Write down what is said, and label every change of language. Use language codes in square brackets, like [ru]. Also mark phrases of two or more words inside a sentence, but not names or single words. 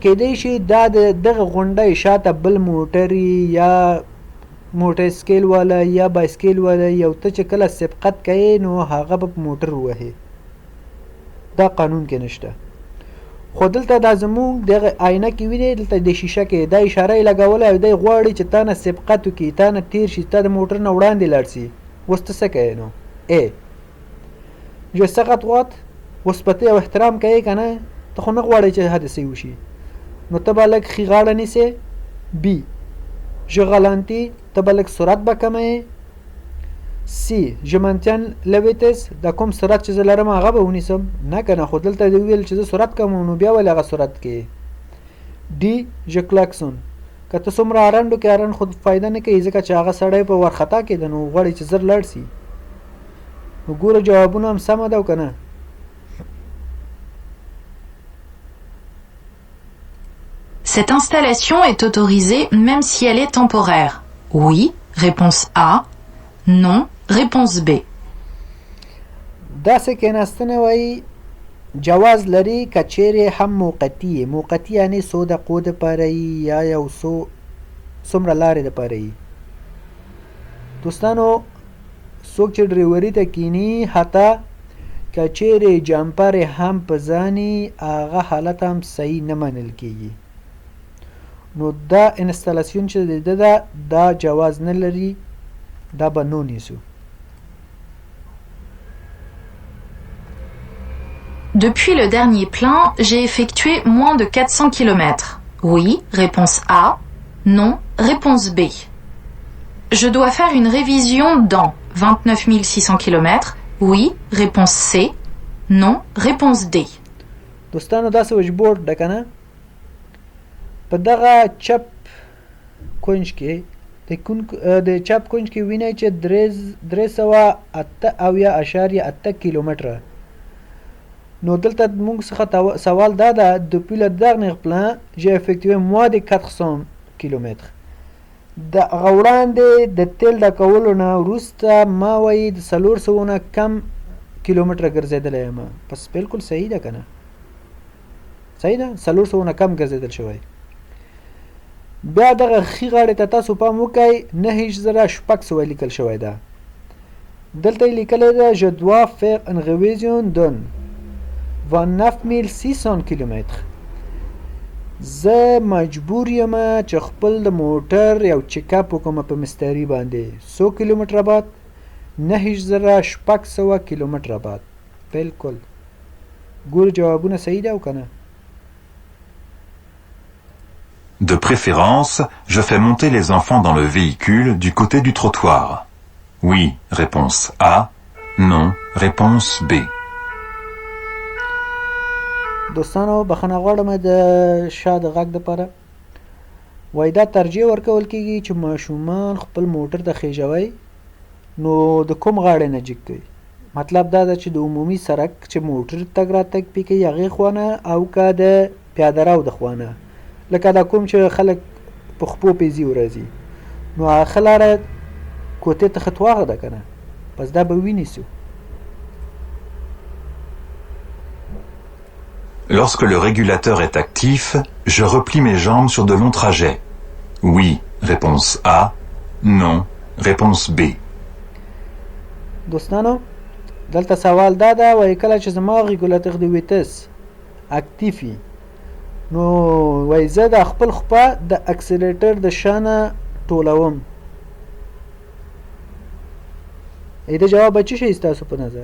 [ps] کیدای شي دا د دغه غونډۍ شاته بل موټري یا موټر سکیل والا یا بایسکل والا یو ته چې کله سبقت کوي نو هغه به موټر ووهي دا قانون کې نشته خو دلته دا زمونږ دغه آینه کې وینئ دلته د شیشه کې دا اشاره یې لګولی او دی غواړي چې تا نه سبقت وکړي تا نه تیر شي تا د موټر نه وړاندې لاړ سي اوس ته څه کوې نو A [fr] Je serre à [ps] droite اوس په ته یو احترام کوې که نه ته خو نه غواړې چې حادثې وشي نو ته به لږ ښي غاړه نیسې B [fr] Je ralentis [ps] ته به لږ سرعت به کموې C [fr] Je maintiens la vitesse [ps] دا کوم سرعت چې زه لرم هغه به ونیسم نه که نه خو دلته دې وویل چې زه سرعت کموم نو بیا ولې هغه سرعت کوې D [fr] Je klaxonne [ps] که ته څومره هارن وکړې هارن خو فایده نه کوي ځکه چې هغه سړی په ورخطا کې ده نو غواړي چې زر لاړ سي نو ګوره جوابونه هم سمه ده او که نه [fr] Cette installation est autorisée même si elle est temporaire. Oui, réponse A. Non, réponse B. [ps] داسې کېناستنه وایي جواز لري که چیرې هم موقتي یې موقتي یعنې څو دقیقو دپاره یي یا یو څومره لارې دپاره یي دوستانو څوک چې ډریوري ته کینی حتی که چیرې جمپر هم په ځاني هغه حالت هم صحیح نه منل کیږي نو دا انستالاسیون چې د ده دا جواز نه لري دا به نو نیسو [fr] Depuis le dernier plan, j'ai effectué moins de 400 km. Oui, réponse A. Non, réponse B. Je dois faire une révision dans 29 600 km. Oui, réponse C. Non, réponse D. [ps] دوستانو دا سویچ بورډ ده که نه په دغه چپ کونج کې د چاپ کونج کې وینئ چې 308.8 کیلومتره. نو دلته موږ څخه سوال دا ده [fr] depuis le dernier plan j'ai effectué moins de 400 [ps] کیلومتر. د هغه وړاندې د تیل ډکولو نه وروسته ما وایي د 400 کم کیلومتره ګرځېدلی یم. پس بالکل صحیح ده که نه؟ صحیح ده، 400 کم ګرځېدل شوی. بیا دغه ښي غاړې ته تاسو پام وکئ 9600 لیکل شوی ده. دلته یې لیکلی ده [fr] je dois faire une révision d'un 29600 [ps] کیلومتر. زه مجبور یم چې خپل د موټر یو چیکاپ وکړم په مستري باندې 100 کیلومتره بعد 9600 کیلومتره بعد. بالکل ګور جوابونه صحیح ده او که نه؟ [fr] De préférence, je fais monter les enfants dans le véhicule du côté du trottoir. Oui, réponse A. Non, réponse B. [ps] دوستانو بخښنه غواړم د شا د غږ دپاره. وایي دا ترجیح ورکول کېږي چې ماشومان خپل موټر ته خیژوئ نو د کوم غاړې نه جګ کوئ. مطلب دا ده چې د عمومي سړک چې موټر تګ راتګ پې کوي هغې خوانه او که د پیاده رو د خوانه، لکه دا کوم چې خلک په خپو پې ځي ورځي نو هغه ښه لاره کوتې ته خطواغه ده که نه؟ پس دا به ونیسو. [fr] Lorsque le régulateur est actif, je replie mes jambes sur de longs trajets. Oui, réponse A. Non, réponse B. [ps] دوستانو دلته سوال دا ده وایي کله چې زما ریګولاتر د ویتس اکتیف وي نو وایي زه د خپل خپه د اکسلیټر د شانه ټولوم. د جواب به څه شي ستاسو په نظر؟